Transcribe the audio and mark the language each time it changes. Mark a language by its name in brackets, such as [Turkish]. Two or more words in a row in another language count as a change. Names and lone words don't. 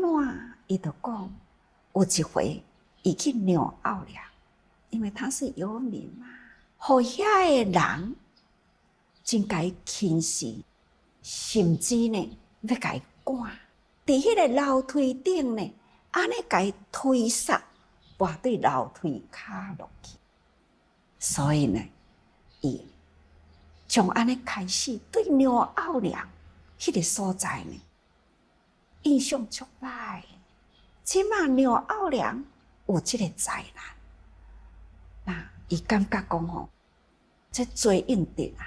[Min Nan Chinese] 伊就讲，有一回，伊去鸟奥了，因为他是游民嘛，互遐个人真甲伊轻视，甚至呢要甲伊赶，伫迄个楼梯顶呢，安尼甲伊推杀，跋对楼梯骹落去。所以呢，伊从安尼开始对鸟奥良迄个所在呢，印象足歹。即马鸟奥良有即个灾难，那伊感觉讲吼，这罪应得啊。